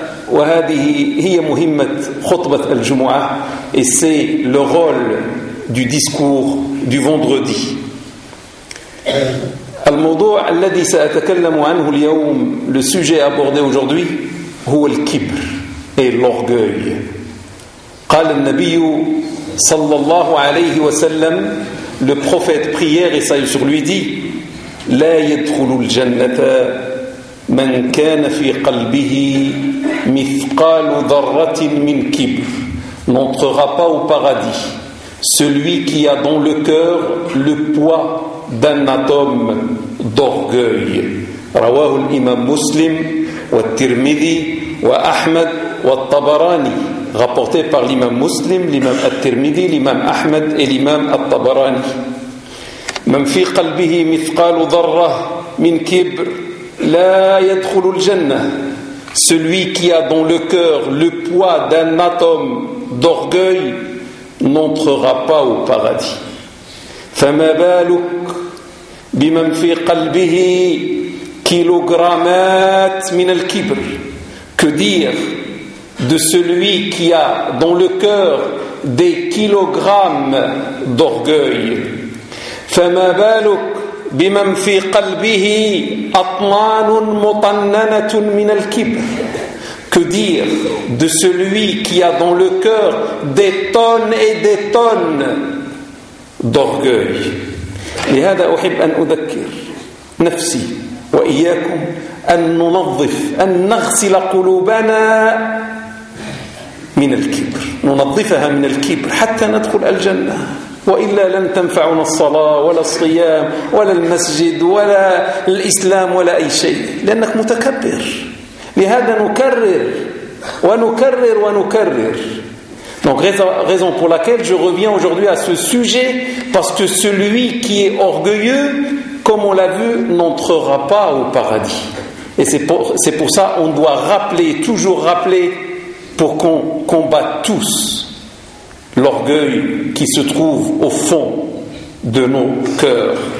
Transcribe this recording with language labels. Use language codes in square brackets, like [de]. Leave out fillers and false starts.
[ar] وهذه هي مهمة خطبة الجمعة [fr] et c'est le rôle du discours du vendredi. [ar] الموضوع الذي سأتكلم عنه اليوم, [fr] le sujet abordé aujourd'hui, [ar] هو الكبر [fr] et l'orgueil. [ar] قال النبي صلى الله عليه وسلم, [fr] le prophète prière et salut sur lui dit, [ar] لا يدخل الجنة من كان في قلبه مثقال ذرة من كبر [fr] n'entrera pas au paradis celui qui a dans le cœur le poids d'un atome d'orgueil. [ar] رواه الإمام مسلم والترمذي وأحمد والطبراني, [fr] rapporté par l'imam [ar] مسلم, l'imam الترمذي, l'imam أحمد et l'imam الطبراني. من في قلبه مثقال ذرة من كبر لا يدخل الجنة. [fr] Celui qui a dans le cœur le poids d'un atome d'orgueil n'entrera pas au paradis. [ar] فما بالك بمن في قلبه كيلوغرامات من الكبر. [fr] Que dire de celui qui a dans le cœur des kilogrammes d'orgueil. [ar] فما بالك بمن في قلبه أطنان مطننة من الكبر. [fr] Que dire de celui qui a dans le cœur des tonnes et des tonnes d'orgueil. [ar] لهذا أحب أن أذكر نفسي وإياكم أن ننظف أن نغسل قلوبنا من الكبر, ننظفها من الكبر حتى ندخل الجنة. وإلا لن تنفعنا الصلاة ولا الصيام ولا المسجد ولا الإسلام ولا أي شيء, لأنك متكبر. لهذا نكرر ونكرر ونكرر. [fr] Donc raison pour laquelle je reviens aujourd'hui à ce sujet, parce que celui qui est orgueilleux, comme on l'a vu, n'entrera pas au paradis. Et c'est pour ça on doit rappeler, toujours rappeler, pour qu'on combatte tous l'orgueil qui se trouve au fond de nos cœurs.